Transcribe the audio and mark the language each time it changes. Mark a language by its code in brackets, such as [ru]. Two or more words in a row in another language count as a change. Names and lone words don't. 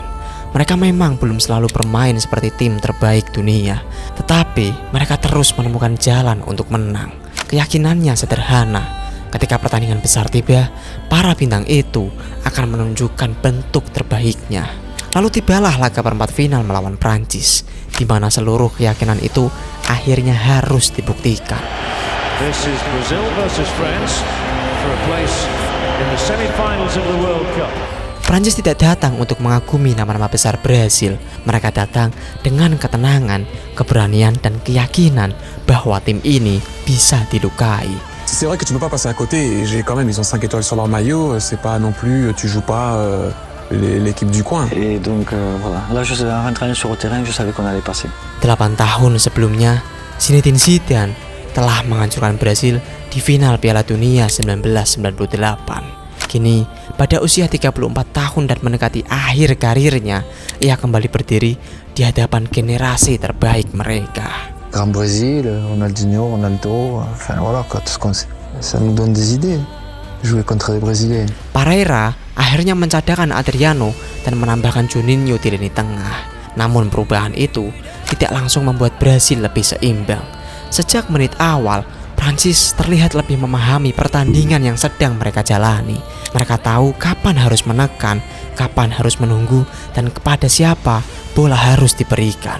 [id] Mereka memang belum selalu bermain seperti tim terbaik dunia, tetapi mereka terus menemukan jalan untuk menang. Keyakinannya sederhana. Ketika pertandingan besar tiba, para bintang itu akan menunjukkan bentuk terbaiknya. Lalu tibalah laga perempat final melawan Prancis, di mana seluruh keyakinan itu akhirnya harus dibuktikan. [en] This is Brazil versus France for a place in the semi-finals of the World Cup. [id] Prancis tidak datang untuk mengagumi nama-nama besar Brasil. Mereka datang dengan ketenangan, keberanian, dan keyakinan bahwa tim ini bisa dilukai. [fr] C'est vrai que tu peux pas passer à côté. J'ai quand même, ils ont 5 étoiles sur leur maillot. C'est pas non plus, tu joues pas l'équipe du coin. Et donc voilà, là je suis rentré sur le terrain, je savais qu'on allait passer. [id] 8 tahun sebelumnya, Zinedine Zidane telah menghancurkan Brasil di final Piala Dunia 1998. Kini, pada usia 34 tahun dan mendekati akhir karirnya, ia kembali berdiri di hadapan generasi terbaik mereka. [fr] Grand Brésil, Ronaldinho, Ronaldo, enfin voilà quoi, tout ce qu'on sait. Ça nous donne des idées, jouer contre les Brésiliens. [id] Pereira akhirnya mencadangkan Adriano dan menambahkan Juninho di lini tengah. Namun perubahan itu tidak langsung membuat Brasil lebih seimbang. Sejak menit awal, Prancis terlihat lebih memahami pertandingan yang sedang mereka jalani. Mereka tahu kapan harus menekan, kapan harus menunggu, dan kepada siapa bola harus diberikan.